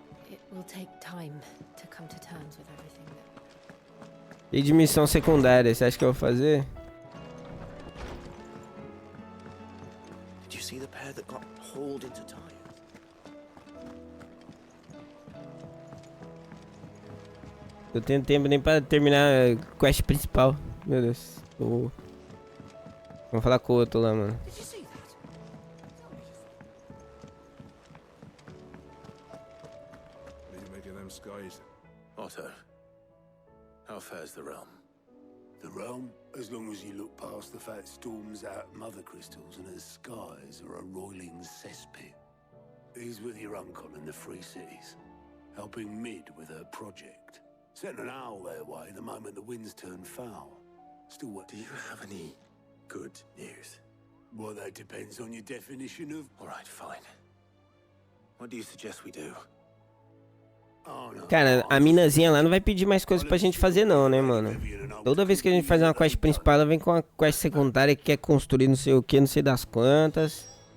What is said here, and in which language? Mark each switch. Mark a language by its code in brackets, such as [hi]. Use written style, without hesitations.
[en] It will take time to come to terms with everything. [pt] E de missão secundária, você acha que eu vou fazer? [en] See the pair that got hauled into Tyre? [pt] Eu tenho tempo nem pra terminar a quest principal. Meu Deus. Vamos falar com o outro lá, mano. [en] Did you see that? What do you make of them skies? Otto, how fares the realm? The realm, as long as you look past the fat storms out mother crystals and her skies are a roiling cesspit. He's with your uncle in the Free Cities, helping Mid with her project. Sent an owl their way the moment the winds turn foul. Still what? Do you have any good news? Well, that depends on your definition of... All right, fine. What do you suggest we do? [pt] Cara, a minazinha lá não vai pedir mais coisas pra gente fazer não, né, mano? Toda vez que a gente faz uma quest principal, ela vem com uma quest secundária que quer construir não sei o que, não sei das quantas.